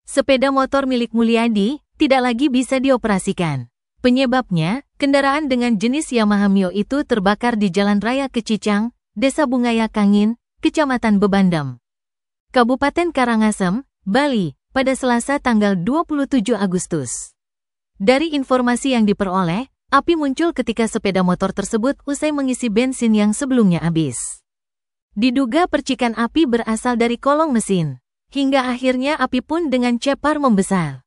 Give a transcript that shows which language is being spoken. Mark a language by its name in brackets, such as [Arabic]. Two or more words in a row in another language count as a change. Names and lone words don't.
[Indonesian] sepeda motor milik Mulyadi tidak lagi bisa dioperasikan. Penyebabnya, kendaraan dengan jenis Yamaha Mio itu terbakar di Jalan Raya Kecicang, Desa Bungaya Kangin, Kecamatan Bebandem, Kabupaten Karangasem, Bali, pada Selasa tanggal 27 Agustus. Dari informasi yang diperoleh, api muncul ketika sepeda motor tersebut usai mengisi bensin yang sebelumnya habis. Diduga percikan api berasal dari kolong mesin. Hingga akhirnya api pun dengan cepat membesar.